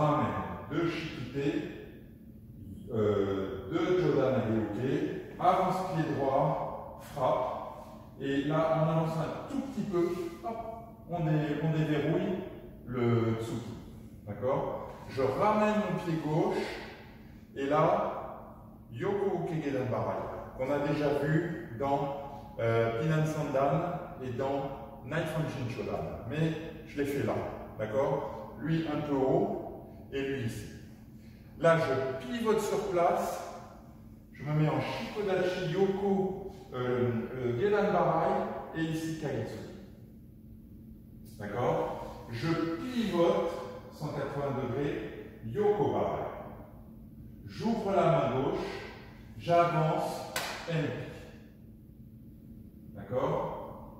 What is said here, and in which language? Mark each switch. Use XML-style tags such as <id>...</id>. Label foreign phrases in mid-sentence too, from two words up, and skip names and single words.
<fr>Ramène, deux shikite, deux</fr> <ja>上段 上げ受け,</ja> <fr>avance pied droit, frappe, et là on avance un tout petit peu, hop, on déverrouille le tsuki. D'accord? Je ramène mon pied gauche et là,</fr> <ja>横 受け 下段 払い,</ja> <fr>qu'on a déjà vu dans Pinan Sandan et dans Night Function Shodan. Mais je l'ai fait là. D'accord? Lui un peu haut et lui ici. Là, je pivote sur place. Je me mets en</fr> <ja>四股立ち 横 下段 払い</ja> <fr>et ici kagetsu. D'accord? Je pivote 180 degrés,</fr> <ja>横 払い.</ja> <fr>J'ouvre la main gauche, j'avance, NP. D'accord?</fr>